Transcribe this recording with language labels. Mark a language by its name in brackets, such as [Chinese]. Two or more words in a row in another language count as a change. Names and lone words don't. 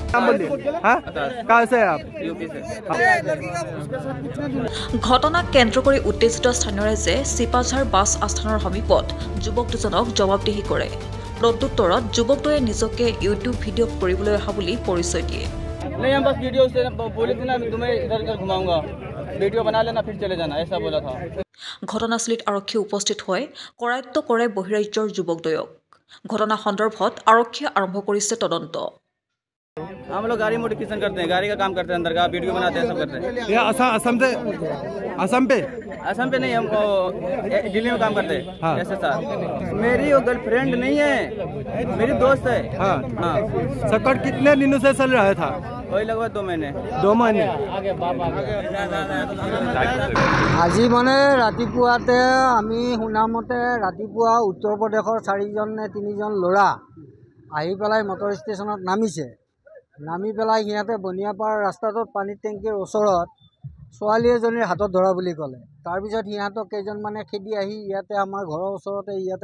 [Assamese] ঘটনাক কেন্দ্ৰ কৰি উত্তেজিত স্থানীয় ৰাইজে চিপাঝাৰ বাছ আস্থানৰ সমীপত যুৱক দুজনক জবাবদিহি কৰে প্ৰত্যুত্তৰত যুৱকটোৱে নিজকে ইউটিউব ভিডিঅ' কৰিবলৈ অহা বুলি পৰিচয় দিয়ে [Hindi] नहीं हम बस वीडियो से बोले थे ना तुम्हें इधर इधर घुमाऊंगा वीडियो बना लेना फिर चले जाना ऐसा बोला था [Assamese] ঘটনাস্থলীত আৰক্ষী উপস্থিত হৈ কৰায়ত্ব কৰে বহিৰাজ্যৰ যুৱকদ্বয়ক ঘটনা সন্দৰ্ভত আৰক্ষীয়ে আৰম্ভ কৰিছে তদন্ত [Hindi] हम लोग गाड़ी मॉडिफिकेशन करते हैं गाड़ी का काम करते हैं अंदर का वीडियो बनाते हैं सब करते हैं ये असम पे नहीं हमको दिल्ली में काम करते हैं हाँ। ऐसे सर मेरी वो गर्लफ्रेंड नहीं है मेरी दोस्त है हाँ हाँ सकट कितने दिनों से चल रहा था वही लगभग 2 महीने [Assamese] আজি মানে ৰাতিপুৱাতে আমি শুনামতে ৰাতিপুৱা উত্তৰ প্ৰদেশৰ 4জন নে 3জন ল'ৰা আহি পেলাই মটৰ ষ্টেচনত নামিছে নামি পেলাই সিহঁতে বনিয়াপাৰ ৰাস্তাটোত পানী টেংকিৰ ওচৰত ছোৱালী এজনীৰ হাতত ধৰা বুলি ক'লে তাৰপিছত সিহঁতক কেইজনমানে খেদি আহি ইয়াতে আমাৰ ঘৰৰ ওচৰতে ইয়াতে